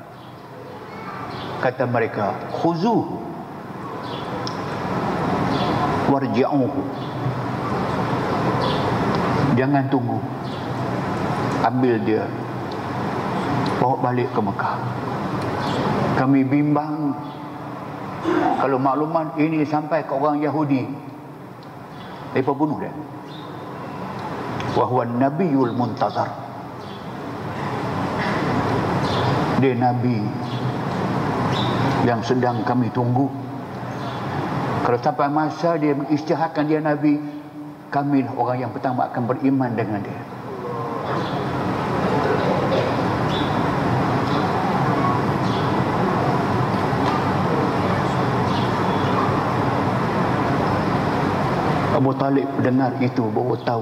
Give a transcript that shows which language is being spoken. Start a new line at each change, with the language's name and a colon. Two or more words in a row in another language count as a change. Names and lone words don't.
Malay: Kata mereka,
Arabic: خذوه وارجعوه,
Malay: jangan tunggu, ambil dia, bawa balik ke Mekah. Kami bimbang kalau makluman ini sampai ke orang Yahudi, mereka bunuh dia.
Arabic: وهو النبي المنتظر,
Malay: dia nabi yang sedang kami tunggu. Kalau sampai masa dia mengisytiharkan dia nabi, kami orang yang pertama akan beriman dengan dia. Abu Talib dengar itu baru tahu.